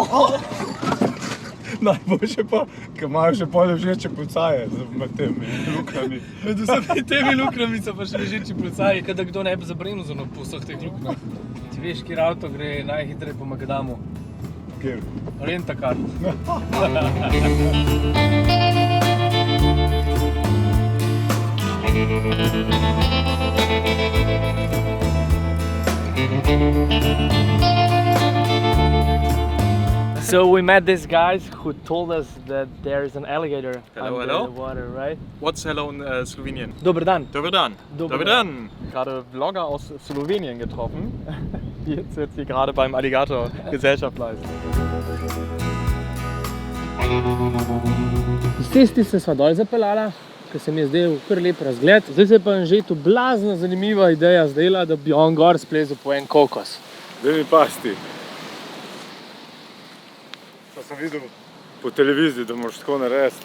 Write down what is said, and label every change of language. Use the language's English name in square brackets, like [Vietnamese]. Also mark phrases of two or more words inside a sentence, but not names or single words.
[Slovenian] Najboljše pa, ker imajo še pol ležeče pucaje med temi luknjami. Med vsemi temi luknjami so pa še ležeči plecaji, kada kdo ne bi zabremzal po vseh teh luknjah. Ti veš, kjer avto gre najhitreje po Magadamu? Kjer? Rentakar. [English] So we met these guys who told us that there is an alligator under the water, right? What's hello in Slowenien? [Slovenian] Dober dan. Dober dan. Dober Dan. [German] Gerade Vlogger aus Slowenien getroffen, die jetzt hier gerade beim Alligator Gesellschaft leisten. [Slovenian] Z cesti se sva dol zapeljala, ker se mi je zdel kar lep razgled. Zdaj se pa Anžetu blazno zanimiva ideja zdela, da bi on gor splezal po en kokos. Daj mi pasti. To sem videl po televiziji, da moraš tako narediti.